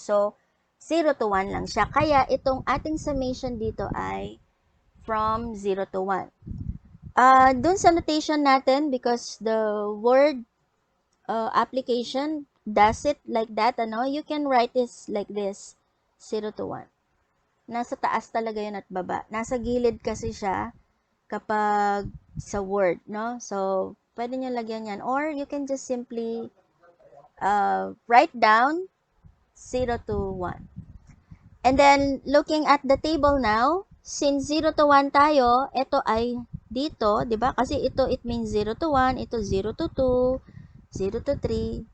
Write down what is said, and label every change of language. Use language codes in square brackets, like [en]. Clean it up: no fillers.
[tl] So, 0 to 1 lang siya. Kaya, itong ating summation dito ay [en] from 0 to 1. [tl] Dun sa notation natin, [en] because the word application does it like that, you can write this like this, 0 to 1. [tl] Nasa taas talaga yun at baba. Nasa gilid kasi siya kapag sa word, no? So, pwede nyo lagyan yan. [en] Or, you can just simply write down 0 to 1. And then, looking at the table now, since 0 to 1 [tl] tayo, ito ay dito, di ba? Kasi ito, [en] it means 0 to 1, ito 0 to 2, 0 to 3.